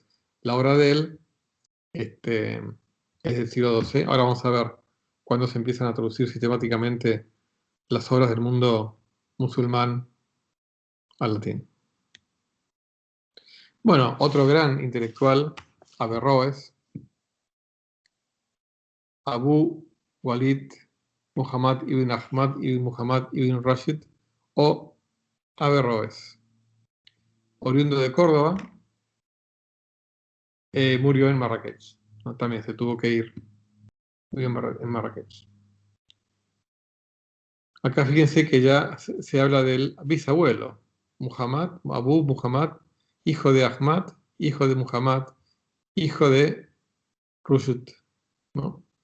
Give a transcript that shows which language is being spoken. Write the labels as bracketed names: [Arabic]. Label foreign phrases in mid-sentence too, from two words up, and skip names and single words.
[Spanish] La obra de él es del siglo XII. Ahora vamos a ver cuándo se empiezan a traducir sistemáticamente las obras del mundo musulmán al latín. Bueno, otro gran intelectual, Averroes, Abu Walid Muhammad ibn Ahmad ibn Muhammad ibn Rashid, o Averroes, oriundo de Córdoba, murió en Marrakech, ¿no? También se tuvo que ir, murió en Marrakech. Acá fíjense que ya se habla del bisabuelo, Muhammad, Abu Muhammad, hijo de Ahmad, hijo de Muhammad, hijo de Rushd, ¿no?